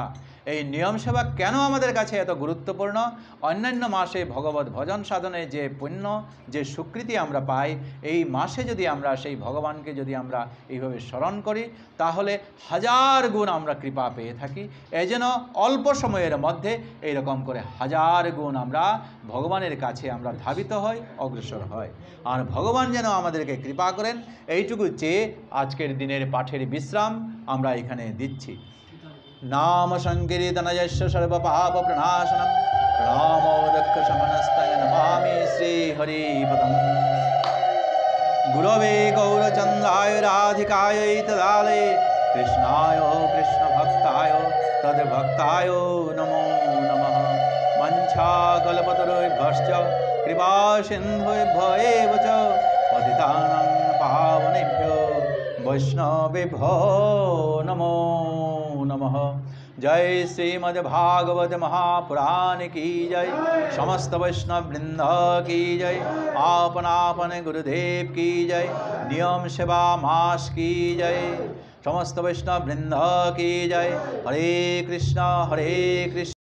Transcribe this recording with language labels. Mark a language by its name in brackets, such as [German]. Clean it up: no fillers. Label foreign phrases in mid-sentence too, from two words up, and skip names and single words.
[Bangla] এই নিয়ম সেবা কেন আমাদের কাছে এত গুরুত্বপূর্ণ? অন্যান্য মাসে ভগবত ভজন সাধনে যে পুণ্য, যে স্বীকৃতি আমরা পাই, এই মাসে যদি আমরা সেই ভগবানকে যদি আমরা এইভাবে স্মরণ করি তাহলে হাজার গুণ আমরা কৃপা পেয়ে থাকি। এই যেন অল্প সময়ের মধ্যে এইরকম করে হাজার গুণ আমরা ভগবানের কাছে আমরা ধাবিত হই, অগ্রসর হয়। আর ভগবান যেন আমাদেরকে কৃপা করেন এইটুকু চেয়ে আজকের দিনের পাঠের বিশ্রাম আমরা এখানে দিচ্ছি। [Sanskrit] नाम संकीर्तनयस्य सर्वपाप प्रणाशनम प्रणामोदक शमनस्तय नमामि श्री हरिपदम। गुरवे गौरचंद्राय राधिकाय तदालये कृष्णाय कृष्ण भक्ताय तद्भक्ताय नमो नमः। वंशाकल्पतरुभ्यश्च कृपा सिन्धुभ्यो एव च पतितानां पावनेभ्यो वैष्णवेभ्यो नमो नमः। [Hindi] जय श्रीमद्भागवत महापुराण की जय, समस्त वैष्णव वृंद की जय, आपन आपन गुरुदेव की जय, नियम सेवा मास की जय, समस्त वैष्णव वृंद की जय। हरे कृष्ण